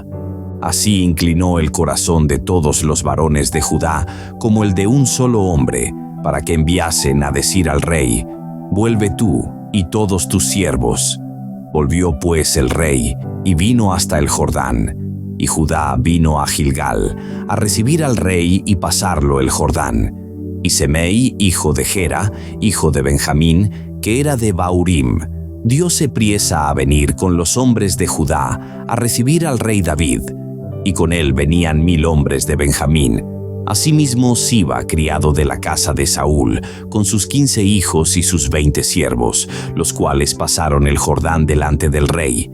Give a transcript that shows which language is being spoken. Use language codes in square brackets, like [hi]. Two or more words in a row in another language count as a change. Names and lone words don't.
[es] Así inclinó el corazón de todos los varones de Judá, como el de un solo hombre, para que enviasen a decir al rey: Vuelve tú y todos tus siervos. Volvió pues el rey, y vino hasta el Jordán, y Judá vino a Gilgal, a recibir al rey y pasarlo el Jordán. Y Semei, hijo de Gera, hijo de Benjamín, que era de Baurim, dióse priesa a venir con los hombres de Judá, a recibir al rey David, y con él venían 1000 hombres de Benjamín. Asimismo Siba, criado de la casa de Saúl, con sus 15 hijos y sus 20 siervos, los cuales pasaron el Jordán delante del rey.